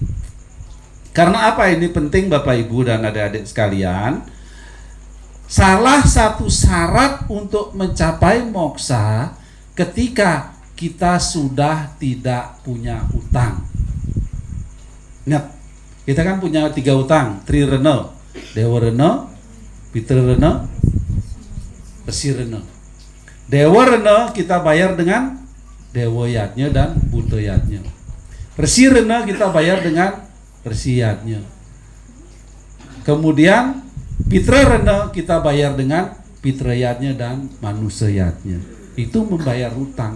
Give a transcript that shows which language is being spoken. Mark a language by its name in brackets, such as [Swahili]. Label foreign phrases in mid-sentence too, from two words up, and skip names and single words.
[Indonesian] Karena apa ini penting Bapak Ibu dan adik-adik sekalian? Salah satu syarat untuk mencapai moksa ketika kita sudah tidak punya utang. Ingat, kita kan punya 3 utang, Trirena, Dewa Rena, Pitra Rena, Resi Rena. Dewa Rena kita bayar dengan Dewa Yatnya dan Buta Yatnya. Resi Rena kita bayar dengan Resi Yatnya. Kemudian Pitra Rena kita bayar dengan Pitra Yatnya dan Manusia Yatnya. Itu membayar hutang.